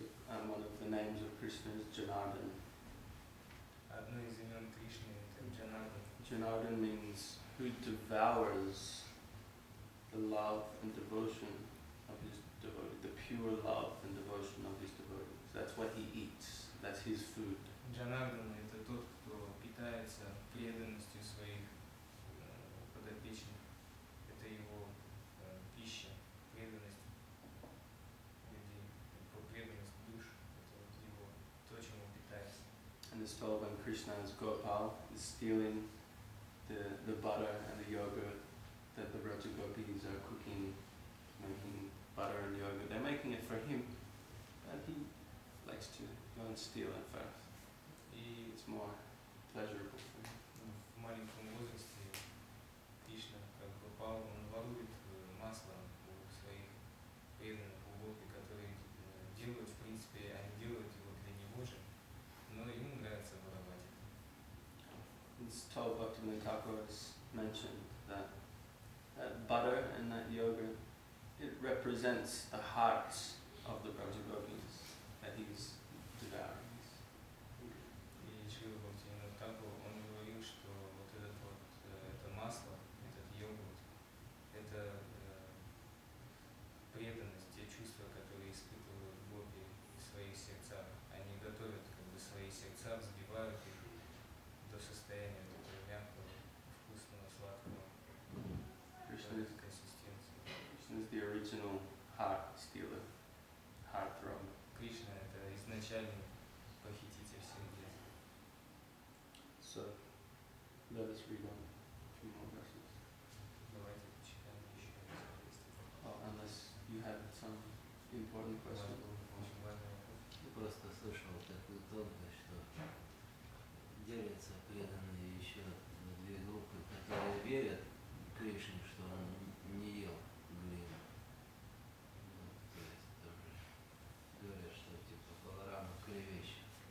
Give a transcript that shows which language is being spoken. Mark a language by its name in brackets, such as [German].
[English] and one of the names of Krishna is Janardhan. [Russian] Одно из имен Кришны это Джанардан. [English] Janardhan means who devours the love and devotion of his devotee, the pure love and devotion of his devotees. That's what he eats. That's his food. [Russian] Джанардан это тот, кто питается преданностью своих подопечных. Это его пища, преданность людей, преданность душ. Это вот его то, чем он питается. [English] And it's told when Krishna as Gopal is stealing the butter and the yogurt that the Braja Gopis are cooking, making butter and yogurt. They're making it for him, but he likes to go and steal it first. [Russian] И [English] It's more pleasurable for him. [Russian] в маленьком возрасте Кришна, как Гопал, он ворует масло у своих преданных, у гопи, которые делают, в принципе, они делают его для него же, но ему нравится воровать. [English] It's told Bhaktivinoda Thakur has mentioned that butter and that yogurt, it represents the hearts of the Braja Gopis that he's devouring. [Russian] И Шрила Бхактивинода Тхакур, он говорил, что вот это масло, этот йогурт, это преданность, те чувства, которые испытывают гопи в своих сердцах. Они готовят как бы свои сердца, взбивают их до состояния такого мягкого, вкусного, сладкого, [English] Krishna [Russian] консистенции. [English] is the original heart stealer, heart thrower. [Russian] Кришна это изначальный похититель сердец. [English] So, let us read on a few more verses. [Russian] Давайте почитаем еще раз. [English] Oh, unless you have some important question. [Russian] Очень важный вопрос. Я просто слышал такую тонкость, что делятся преданные еще на две группы, которые верят Кришне, что он не ел глину. Ну, то есть тоже говорят, что типа Баларама клевещет.